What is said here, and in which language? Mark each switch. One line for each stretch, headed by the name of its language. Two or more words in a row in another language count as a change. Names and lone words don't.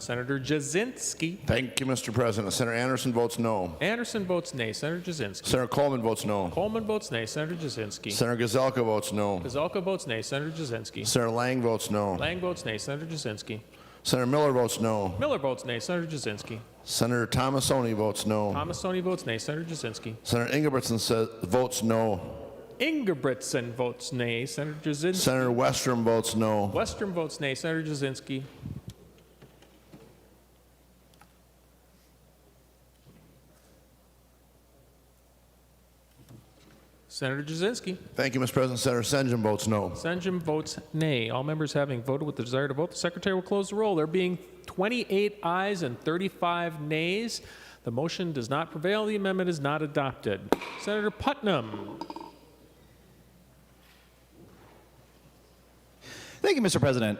English: Senator Jasinski. Thank you, Mr. President. Senator Anderson votes no. Anderson votes nay. Senator Jasinski. Senator Coleman votes no. Coleman votes nay. Senator Jasinski. Senator Gazelka votes no. Gazelka votes nay. Senator Jasinski. Senator Lang votes no. Lang votes nay. Senator Jasinski. Senator Miller votes no. Miller votes nay. Senator Jasinski. Senator Thomasoni votes no. Thomasoni votes nay. Senator Jasinski. Senator Ingebrigtsen votes no. Ingebrigtsen votes nay. Senator Jasinski. Senator Westrom votes no. Westrom votes nay. Senator Jasinski. Senator Jasinski. Thank you, Mr. President. Senator Senjum votes no. Senjum votes nay. All members having voted with the desire to vote, the Secretary will close the roll. There being 28 ayes and 35 nays, the motion does not prevail. The amendment is not adopted. Senator Putnam. Thank you, Mr. President.